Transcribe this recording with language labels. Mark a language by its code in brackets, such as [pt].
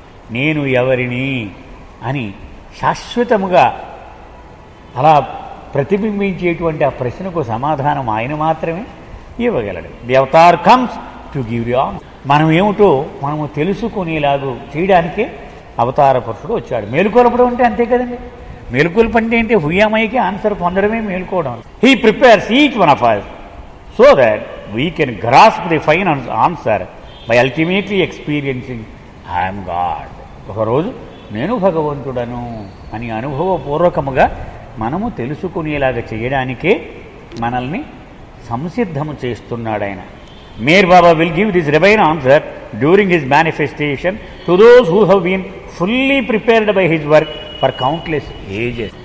[te] నేను ఎవరిని అని శాశ్వతముగా అలా ప్రతిబింబించేటువంటి ఆ ప్రశ్నకు సమాధానం ఆయన మాత్రమే ఇవ్వగలడు. [en] The avatar comes to give the answer. [te] మనం ఏమిటో మనము తెలుసుకునేలాగూ చేయడానికే అవతార పురుషుడు వచ్చాడు. మేలుకొలపడం అంటే అంతే కదండి. మేలుకొలుపు అంటే ఏంటి? హుయామయ్యకి ఆన్సర్ పొందడమే మేలుకోవడం. [en] He prepares each one of us so that we can grasp the final answer by ultimately experiencing I am God. [te] ఒకరోజు నేను భగవంతుడను అని అనుభవపూర్వకముగా మనము తెలుసుకునేలాగా చేయడానికే మనల్ని సంసిద్ధము చేస్తున్నాడు ఆయన. [en] Meher Baba will give this divine answer during his manifestation to those who have been fully prepared by his work for countless ages.